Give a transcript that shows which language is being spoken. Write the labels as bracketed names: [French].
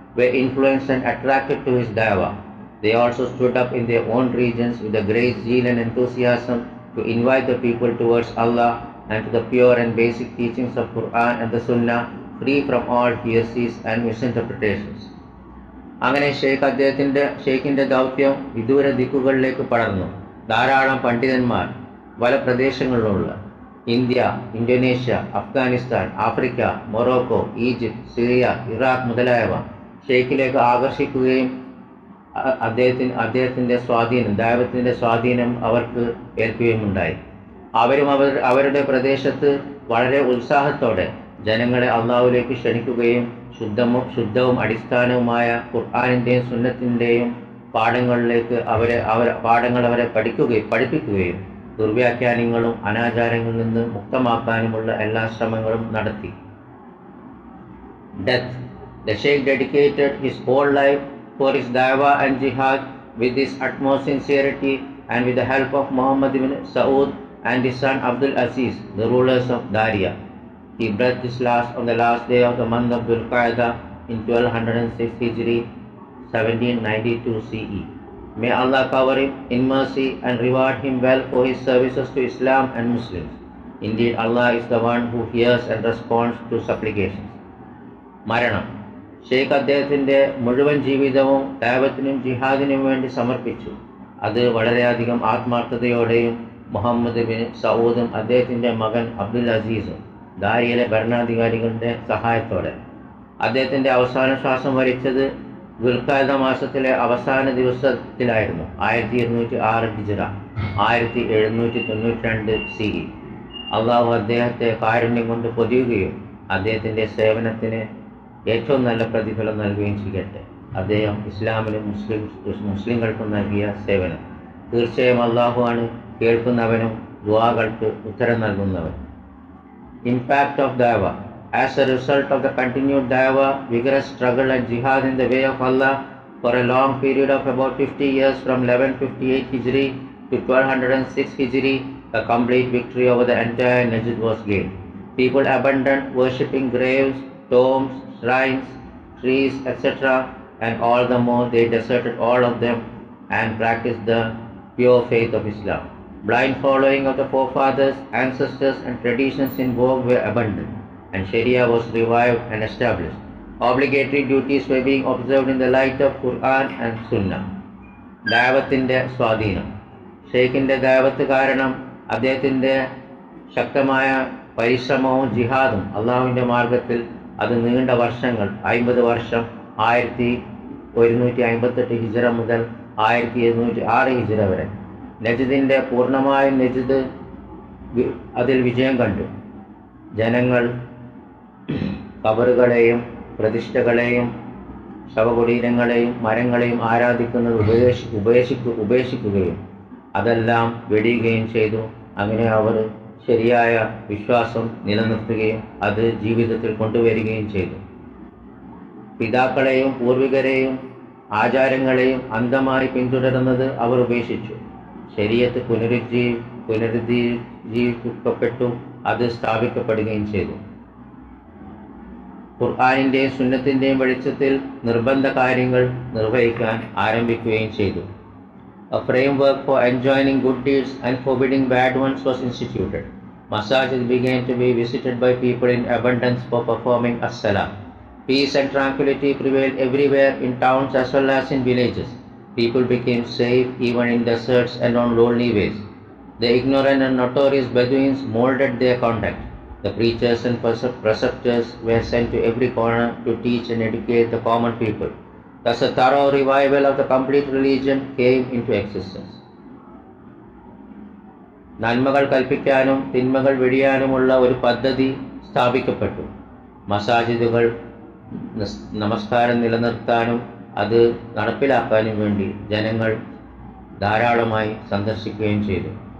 [English] were influenced and attracted to his da'wah. They also stood up in their own regions with a great zeal and enthusiasm to invite the people towards Allah and to the pure and basic teachings of Quran and the Sunnah, free from all heresies and misinterpretations. [Malayalam] അങ്ങനെ ഷെയ്ഖിൻ്റെ ദൗത്യം വിദൂര ദിക്കുകളിലേക്ക് പടർന്നു. ധാരാളം പണ്ഡിതന്മാർ പല പ്രദേശങ്ങളിലുള്ള India, Indonesia, Afghanistan, Africa, Morocco, Egypt, Syria, Iraq മുതലായവ ഷെയ്ഖിലേക്ക് ആകർഷിക്കുകയും അദ്ദേഹത്തിൻ്റെ സ്വാധീനം, ദൈവത്തിൻ്റെ സ്വാധീനം അവർക്ക് ഏൽക്കുകയുമുണ്ടായി. അവരും അവരുടെ പ്രദേശത്ത് വളരെ ഉത്സാഹത്തോടെ ജനങ്ങളെ അള്ളാഹുവിലേക്ക് ക്ഷണിക്കുകയും ശുദ്ധവും അടിസ്ഥാനവുമായ ഖുർആനിൻ്റെയും സുന്നത്തിൻ്റെയും പാഠങ്ങളിലേക്ക് അവരെ പഠിപ്പിക്കുകയും ദുർവ്യാഖ്യാനങ്ങളും അനാചാരങ്ങളിൽ നിന്ന് മുക്തമാക്കാനുമുള്ള എല്ലാ ശ്രമങ്ങളും നടത്തി. [English] Death. The Sheikh dedicated his whole life for his da'wah and jihad with his utmost sincerity and with the help of Muhammad ibn Saud and his son Abdul Aziz, the rulers of Daria. He breathed his last on the last day of the month of Dhul Qa'dah in 1206 Hijri, 1792 CE. May Allah cover him in mercy and reward him well for his services to Islam and Muslims. Indeed, Allah is the one who hears and responds to supplications. [Malayalam] മരണം. ഷെയ്ഖ് അദ്ദേഹത്തിൻ്റെ മുഴുവൻ ജീവിതവും ദഅവത്തിനും ജിഹാദിനും വേണ്ടി സമർപ്പിച്ചു. അത് വളരെയധികം ആത്മാർത്ഥതയോടെയും Muhammad bin സഊദും അദ്ദേഹത്തിൻ്റെ മകൻ അബ്ദുൽ അസീസും ദാരിയയിലെ ഭരണാധികാരികളുടെ സഹായത്തോടെ അദ്ദേഹത്തിൻ്റെ അവസാന ശ്വാസം വലിച്ചത് ദുൽഖഅദ മാസത്തിലെ അവസാന ദിവസത്തിലായിരുന്നു. 1206 ഹിജ്റ, 1792 CE. അള്ളാഹു അദ്ദേഹത്തെ കാരുണ്യം കൊണ്ട് പൊതിയുകയും അദ്ദേഹത്തിൻ്റെ സേവനത്തിന് ഏറ്റവും നല്ല പ്രതിഫലം നൽകുകയും ചെയ്യട്ടെ. അദ്ദേഹം ഇസ്ലാമിനും മുസ്ലിങ്ങൾക്കും നൽകിയ സേവനം തീർച്ചയായും അള്ളാഹു ആണ് കേൾക്കുന്നവനും ദുആകൾക്ക് ഉത്തരം നൽകുന്നവൻ. [English] Impact of Dawah. As a result of the continued Dawah, vigorous struggle and jihad in the way of Allah for a long period of about 50 years from 1158 Hijri to 1206 Hijri, a complete victory over the entire Najd was gained. People abandoned worshipping graves, tombs, shrines, trees, etc., and all the more they deserted all of them and practiced the pure faith of Islam. Blind following of the forefathers, ancestors, and traditions in vogue were abandoned, and Sharia was revived and established. Obligatory duties were being observed in the light of Quran and Sunnah. [Malayalam] ദാവത്തിൻ്റെ സ്വാധീനം. ഷെയ്ഖിൻ്റെ ദാവത്ത് കാരണം അദ്ദേഹത്തിൻ്റെ ശക്തമായ പരിശ്രമവും ജിഹാദും അള്ളാഹുവിൻ്റെ മാർഗത്തിൽ അത് നീണ്ട വർഷങ്ങൾ 50 വർഷം 1158 ഹിജ്റ മുതൽ 1706 ഹിജ്റ വരെ നജ്ദിൻ്റെ പൂർണ്ണമായും നജ്ദ് അതിൽ വിജയം കണ്ടു. ജനങ്ങൾ ഖബറുകളെയും പ്രതിഷ്ഠകളെയും ശവകുടീരങ്ങളെയും മരങ്ങളെയും ആരാധിക്കുന്നത് ഉപേക്ഷിക്കുകയും അതെല്ലാം വെടിയുകയും ചെയ്തു. അങ്ങനെ അവർ ശരിയായ വിശ്വാസം നിലനിർത്തുകയും അത് ജീവിതത്തിൽ കൊണ്ടുവരികയും ചെയ്തു. പിതാക്കളെയും പൂർവികരെയും ആചാരങ്ങളെയും അന്ധമായി പിന്തുടരുന്നത് അവർ ഉപേക്ഷിച്ചു. ശരീഅത്ത് പുനരുജ്ജീവിക്കപ്പെട്ടു, അത് സ്ഥാപിക്കപ്പെടുകയും ചെയ്തു. ഖുർആനിൻ്റെയും സുന്നത്തിൻ്റെയും വെളിച്ചത്തിൽ നിർബന്ധ കാര്യങ്ങൾ നിർവഹിക്കാൻ ആരംഭിക്കുകയും ചെയ്തു. [English] A framework for enjoining good deeds and forbidding bad ones was instituted. Masajid began to be visited by people in abundance for performing as-salah. Peace and tranquility prevailed everywhere in towns as well as in villages. People became safe even in deserts and on lonely ways. The ignorant and notorious Bedouins molded their conduct. The preachers and preceptors were sent to every corner to teach and educate the common people. Thus a thorough revival of the complete religion came into existence. [Malayalam] നന്മകൾ കൽപ്പിക്കാനും തിന്മകൾ വെടിയാനുമുള്ള ഒരു പദ്ധതി സ്ഥാപിക്കപ്പെട്ടു. മസാജിദുകൾ നമസ്കാരം നിലനിർത്താനും അത് നടപ്പിലാക്കാനും വേണ്ടി ജനങ്ങൾ ധാരാളമായി സന്ദർശിക്കുകയും ചെയ്തു.